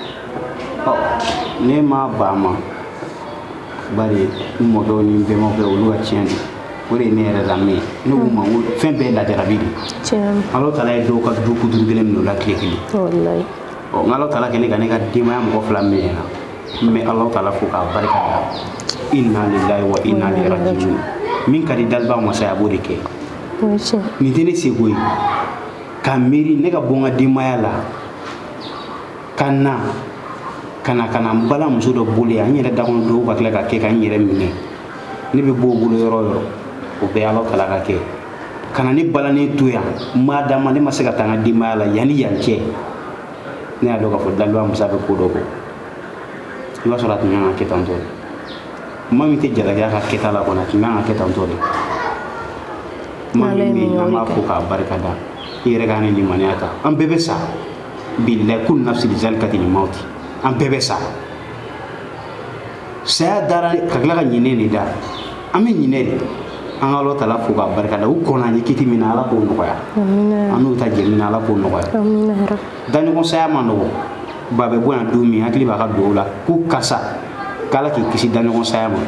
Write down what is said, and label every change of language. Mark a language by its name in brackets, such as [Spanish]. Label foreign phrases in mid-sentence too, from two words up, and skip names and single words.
[Bambara] Ne ma ba ma bari n mɔkɛw ni n bɛnbakɛw olu ka tiɲɛ de. O de ye ne yɛrɛ lamɛn. Ne ko ma ko fɛn bɛɛ ye lajarabi de. Alahu Taala ye dɔw ka du kuturu kelen minɛ o la tile kelen. Wallahi. Nka Alahu Taala kɛ ne ka ne ka denbaya mɔgɔ fila minɛ na. N bɛ Alahu Taala fo k'a barika da. [Arabic] إنا لله وإنا إليه راجعون. [Bambara] Min ka di dalibaga masa ye a b'o de kɛ. Nin tɛ ne seko ye. Ka miiri ne ka bɔ n ka denbaya la ka na n balimamuso dɔ bolo yan n yɛrɛ dakɔnɔ dɔw ka tila ka kɛ ka n yɛrɛ minɛ. Ne bɛ bɔ o bolo yɔrɔ o yɔrɔ o bɛɛ Alahu Taala ka kɛ. Ka na ne balanen to yan maa d'a ma ne ma se ka taa n ka denbaya la yanni yan cɛ ne y'a dɔn k'a fɔ dalibaga masa bɛ ko dɔ kɔ. I b'a sɔrɔ a tun kan ka kɛ tantɔ de. Maa min tɛ jalakiya ka kɛta la kɔni a tun kan ka kɛ tantɔ de. Maa min bɛ yen an b'a fo k'a barika da. I yɛrɛ ka ne limaniya ta. An bɛɛ bɛ sa. [Arabic] بالله كل نفس ذائقة الموت. [Bambara] An bɛɛ bɛ sa. Saya dara ka tila ka ɲinɛ de da. An bɛ ɲinɛ de. An ka Alahu Taala fo k'a barika da. U kɔnna an ye kiti min na Ala k'o nɔgɔya. An n'u ta jɛ min na Ala k'o nɔgɔya. Daɲɔgɔn saya ma nɔgɔ. Ba bɛ bɔ yan don min hakili b'a ka dugawu la ko karisa k'Ala k'i kisi daɲɔgɔn saya ma.